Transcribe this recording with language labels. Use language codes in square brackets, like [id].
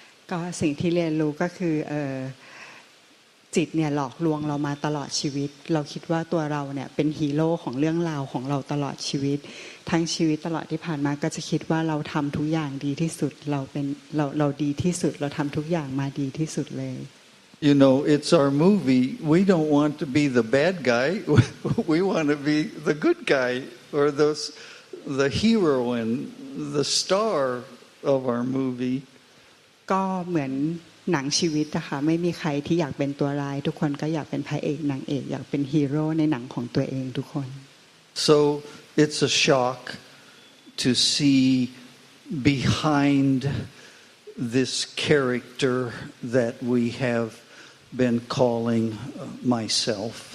[th] ก็สิ่งที่เรียนรู้ก็คือจิตเนี่ยหลอกลวงเรามาตลอดชีวิตเราคิดว่าตัวเราเนี่ยเป็นฮีโร่ของเรื่องราวของเราตลอดชีวิตทั้งชีวิตตลอดที่ผ่านมาก็จะคิดว่าเราทำทุกอย่างดีที่สุดเราดีที่สุดเราทำทุกอย่างมาดีที่สุดเลย [en] You know, it's our movie. We don't want to be the bad guy. We want to be the good guy or the heroine, the star of our movie. [th] ก็เหมือนหนังชีวิตนะคะไม่มีใครที่อยากเป็นตัวร้ายทุกคนก็อยากเป็นพระเอกนางเอกอยากเป็นฮีโร่ในหนังของตัวเองทุกคน [en] So it's a shock to see behind this character that we have been calling myself